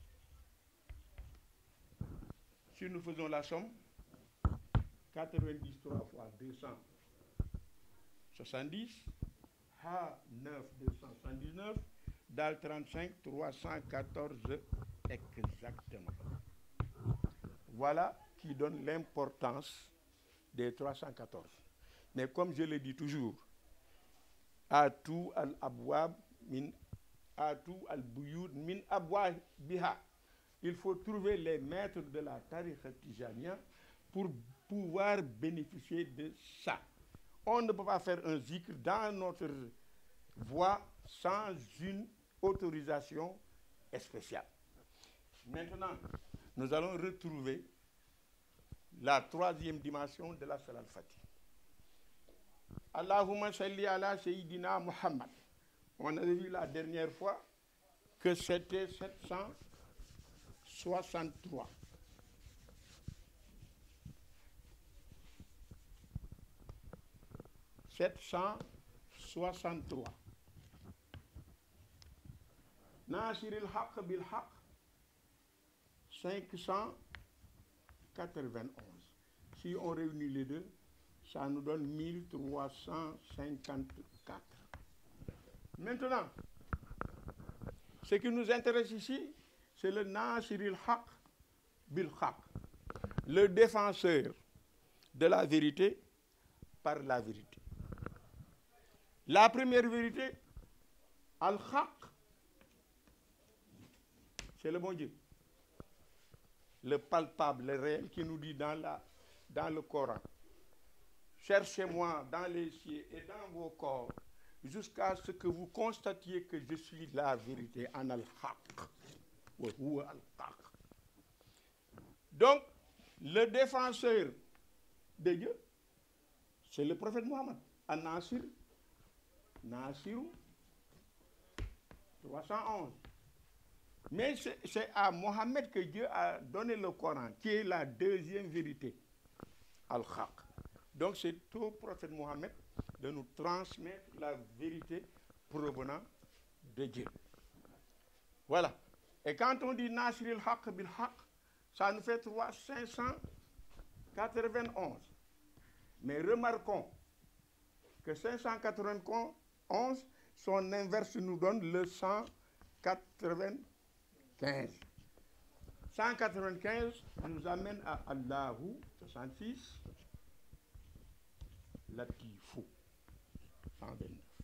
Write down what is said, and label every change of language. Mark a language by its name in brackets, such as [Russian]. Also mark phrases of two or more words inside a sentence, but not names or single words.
[French] Si nous faisons la somme, 90 3 fois 270, Ha 9 279, Dal 35 314 exactement. Voilà qui donne l'importance des 314. Mais comme je le dis toujours, [Arabic] أتوا الأبواب من أتوا البيوت من أبوابها. [French] Il faut trouver les maîtres de la [Arabic] طريقة تجانية [French] pour pouvoir bénéficier de ça. On ne peut pas faire un zikr dans notre voie sans une autorisation spéciale. Maintenant, nous allons retrouver la troisième dimension de la [Arabic] صلاة الفاتح. اللهم صل على سيدنا محمد. [French] On avait vu la dernière fois que c'était 763. [Arabic] ناصر الحق بالحق 591. [French] Si on réunit les deux, ça nous donne 1354. Maintenant, ce qui nous intéresse ici, c'est le [Arabic] ناصر الحق بالحق, [French] le défenseur de la vérité par la vérité. La première vérité, al-Haq, c'est le bon Dieu. Le palpable, le réel qui nous dit dans le Coran. Cherchez-moi dans les cieux et dans vos corps jusqu'à ce que vous constatiez que je suis la vérité en al-Haq. Donc, le défenseur de Dieu, c'est le prophète Mohammed. An-Nasir, Nasiru 311. Mais c'est à Mohammed que Dieu a donné le Coran, qui est la deuxième vérité, Al-Haq. Donc c'est au prophète Mohammed de nous transmettre la vérité provenant de Dieu. Voilà. Et quand on dit [Arabic] ناصر الحق بالحق, [French] ça nous fait 591. Mais remarquons que 591, son inverse nous donne le 195. 195 nous amène à Allahu 66, Latifu 129.